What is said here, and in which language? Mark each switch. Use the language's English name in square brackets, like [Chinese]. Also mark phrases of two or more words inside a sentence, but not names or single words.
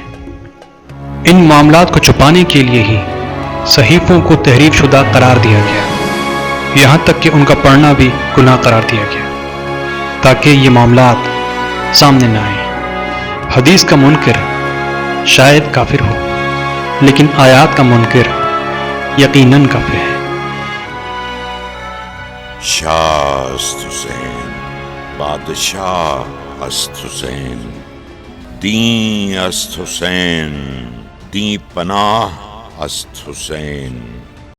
[Urdu] ان معاملات کو چھپانے کے لیے ہی صحیفوں کو تحریف شدہ قرار دیا گیا، یہاں تک کہ ان کا پڑھنا بھی گناہ قرار دیا گیا، تاکہ یہ معاملات سامنے نہ آئیں۔ حدیث کا منکر شاید کافر ہو، لیکن آیات کا منکر یقیناً کافر ہے۔ [Persian] شاہ است حسین، بادشاہ است حسین، دین است حسین، دین پناہ است حسین۔